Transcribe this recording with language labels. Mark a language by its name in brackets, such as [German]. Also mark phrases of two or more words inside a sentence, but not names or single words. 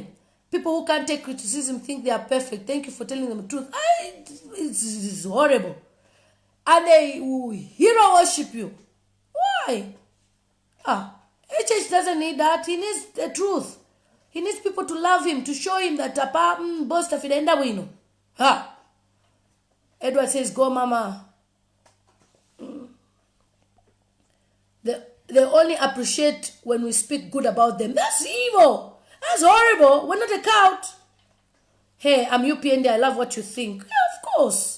[English] People who can't take criticism think they are perfect. Thank you for telling them the truth. It's horrible. And they hero worship you. Why? HH doesn't need that. He needs the truth. He needs people to love him, to show him that boss tafidenda wino. Edward says, go mama. They only appreciate when we speak good about them. That's evil. That's horrible. We're not a cult. Hey, I'm UPND. I love what you think. Yeah, of course.